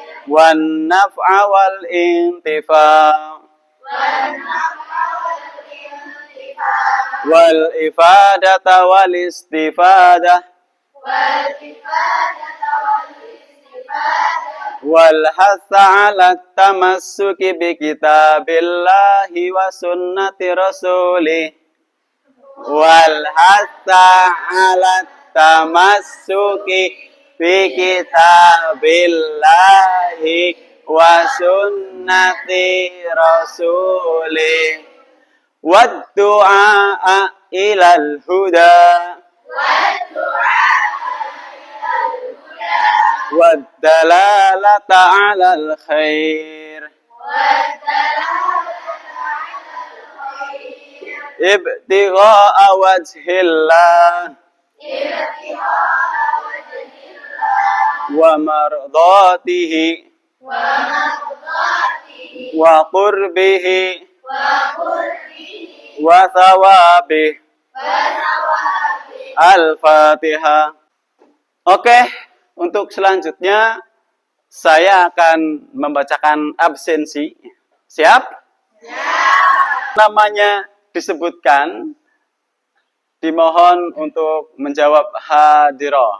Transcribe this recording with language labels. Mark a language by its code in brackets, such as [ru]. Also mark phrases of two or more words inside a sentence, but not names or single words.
[ar] والنفع والانتفاع'. والنفع والانتفاع'. والإفادة والاستفادة. والإفادة والاستفادة. والحث على التمسك بكتاب الله وسنة رسوله. والحث على التمسك بكتاب الله وسنة رسوله. والدعوة إلى الهدى. والدعوة إلى الهدى. والدلالة على الخير. والدلالة على الخير. ابتغاء وجه الله. ابتغاء وجه الله. ومرضاته. ومرضاته. وقربه. وقربه. وثوابه. وثوابه. [id] Al-Fatihah. Oke. Untuk selanjutnya, saya akan membacakan absensi. Siap? Siap. Namanya disebutkan, dimohon untuk menjawab hadirah.